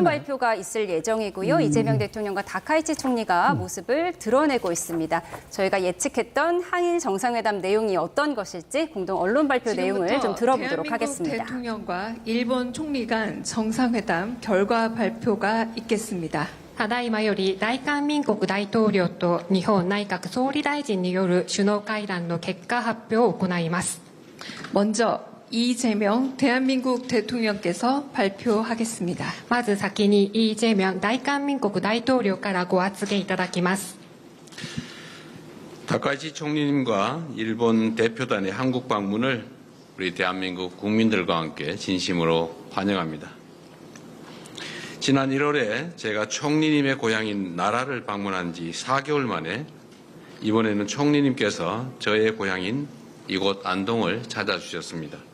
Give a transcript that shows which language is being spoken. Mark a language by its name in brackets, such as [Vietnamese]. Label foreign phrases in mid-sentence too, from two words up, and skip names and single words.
[Korean] 발표가 있을 예정이고요. 이재명 대통령과 다카이치 총리가 모습을 드러내고 있습니다. 저희가 예측했던 한일 정상회담 내용이 어떤 것일지 공동 언론 발표 내용을 좀 들어보도록 대한민국 하겠습니다. 대통령과 일본 총리 간 정상회담 결과 발표가 있겠습니다. [Japanese] ただいまより大韓民国大統領と日本内閣総理大臣による首脳会談の結果発表を行います。 [Korean] 먼저 이재명 대한민국 대통령께서 발표하겠습니다. [Japanese] まず先にイ・ジェミョン大韓民国大統領からご発言いただきます。 [Korean] 다카이치 총리님과 일본 대표단의 한국 방문을 우리 대한민국 국민들과 함께 진심으로 환영합니다. 지난 1월에 제가 총리님의 고향인 나라를 방문한 지 4개월 만에 이번에는 총리님께서 저의 고향인 이곳 안동을 찾아주셨습니다.